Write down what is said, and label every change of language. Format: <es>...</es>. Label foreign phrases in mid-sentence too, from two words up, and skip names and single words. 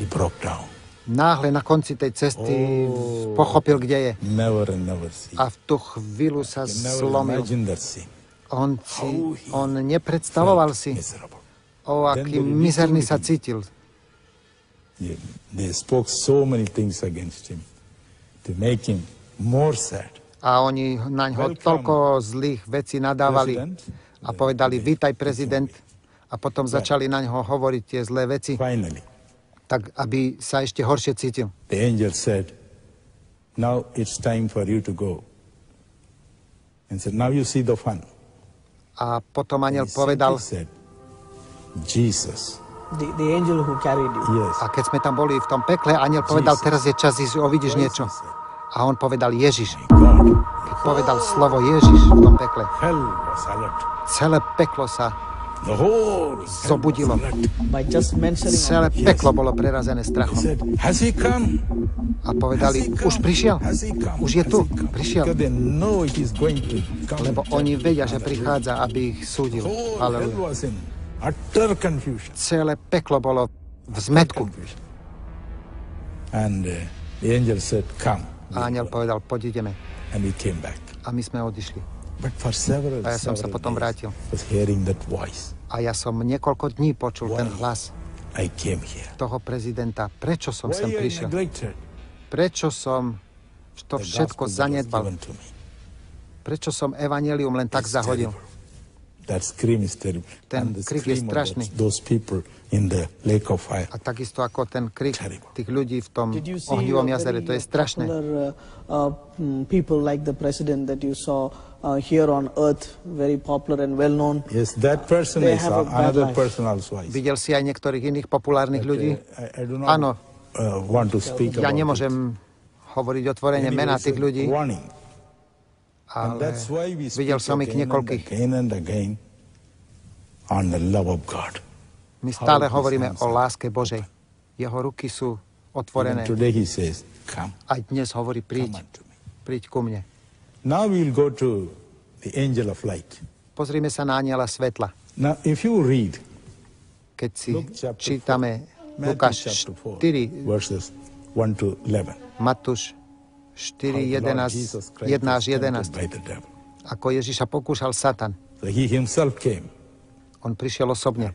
<en>he broke down.</en> <sk>na konci tej cesty pochopil, kde je.</sk> <en>Never and never see.</en> <sk>A v tú chvíľu sa</sk> <en>Never</en> <sk>zlomil.</sk> <en>imagine that scene.</en> <sk>On nepredstavoval si,</sk> <en>Miserable.</en> <sk>aký mizerný sa cítil.</sk> <en>They spoke so many things against him to make him more sad.</en> <sk>A oni na ňo toľko zlých vecí nadávali a povedali, vítaj prezident. A potom začali na ňo hovoriť tie zlé veci,</sk> <en>Finally,</en> <sk>tak aby sa ešte horšie cítil.</sk> <en>the angel said, now it's time for you to go. And said, now you see the fun.</en> <sk>A potom aniel</sk> <en>He</en> <sk>povedal,</sk> <en>simply said, Jesus. The angel who carried you. Yes.</en> <sk>a keď sme tam boli v tom pekle, aniel povedal, teraz je čas ísť, uvidíš niečo. A on povedal Ježiš.</sk> <en>God.</en> <sk>Keď povedal slovo Ježiš v tom pekle,</sk> <en>Hell was alert.</en> <sk>celé peklo sa</sk> <en>The whole hell</en> <sk>zobudilo.</sk> <en>was alert. By just mentioning</en> <sk>Celé peklo bolo prerazené</sk> <en>He</en> <sk>strachom.</sk> <en>said, has he come?</en> <sk>A povedali, už prišiel,</sk> <en>Has he come?</en> <sk>už je</sk> <en>Has</en> <sk>tu,</sk> <en>he come?</en> <sk>prišiel.</sk> <en>Because they know he's going to come.</en> <sk>Lebo oni vedia, že prichádza, aby ich súdil.</sk> <en>Whole hell</en> <sk>Halleluja.</sk> <en>was in utter confusion.</en> <sk>Celé peklo bolo v zmetku.</sk> <en>And the angel said, come.</en> <sk>A aniel povedal, poď ideme.</sk> <en>And we came back.</en> <sk>A my sme odišli.</sk> <en>But for several,</en> <sk>A ja som sa</sk> <en>several</en> <sk>potom</sk> <en>days,</en> <sk>vrátil.</sk> <en>I was hearing that voice.</en> <sk>A ja som niekoľko dní počul ten hlas</sk> <en>I came here.</en> <sk>toho prezidenta. Prečo som</sk> <en>Why</en> <sk>sem</sk> <en>I</en> <sk>prišiel?</sk> <en>neglected?</en> <sk>Prečo som to</sk> <en>The</en> <sk>všetko</sk> <en>gospel that was</en> <sk>zanedbal?</sk> <en>given to me</en> <sk>Prečo som evanjelium len tak</sk> <en>is</en> <sk>zahodil?</sk> <en>terrible. That scream is terrible.</en> <sk>Ten</sk> <en>And the</en> <sk>krik je</sk> <en>scream of</en> <sk>strašný.</sk> <en>those people in the lake of fire.</en> <sk>A takisto ako ten krik</sk> <en>Terrible.</en> <sk>tých ľudí v tom</sk> <en>Did you see</en> <sk>ohnivom jazere, to je strašné.</sk> <en>popular people like the president that you saw here on earth, very popular and well known? Yes, that person They is have a bad another life. person also.</en> <sk>Videl si aj niektorých iných populárnych ľudí?</sk> <en>I do not</en> <sk>Áno,</sk> <en>want to speak</en> <sk>ja</sk> <en>about it.</en> <sk>nemôžem hovoriť otvorene</sk> <en>Anyway,</en> <sk>mená</sk> <en>it's</en> <sk>tých</sk> <en>a</en> <sk>ľudí,</sk> <en>warning.</en> <sk>ale</sk> <en>And that's why we speak</en> <sk>videl som ich</sk> <en>again and</en> <sk>niekoľkých.</sk> <en>again and again on the love of God.</en> <sk>My stále</sk> <en>How his</en> <sk>hovoríme</sk> <en>hands</en> <sk>o</sk> <en>are</en> <sk>láske Božej. Jeho ruky sú</sk> <en>Even</en> <sk>otvorené.</sk> <en>today he says, come,</en> <sk>Aj dnes hovorí,</sk> <en>come</en> <sk>príď,</sk> <en>unto me.</en> <sk>príď ku mne.</sk> <en>Now we will go to the angel of light.</en> <sk>Pozrime sa na anjela svetla.</sk> <en>Now if you read</en> <sk>Keď si</sk> <en>Luke chapter</en> <sk>čítame</sk> <en>Matthew</en> <sk>Lukáš</sk> <en>chapter 4,</en> <sk>4,</sk> <en>verses 1 to 11.</en> <sk>Matúš 4,</sk> <en>How the Lord</en> <sk>11,</sk> <en>Jesus Christ</en> <sk>1 až</sk> <en>was tempted</en> <sk>11.</sk> <en>by the devil.</en> <sk>Ako Ježiša pokúšal Satan.</sk> <en>So he himself came.</en> <sk>On prišiel osobne.</sk>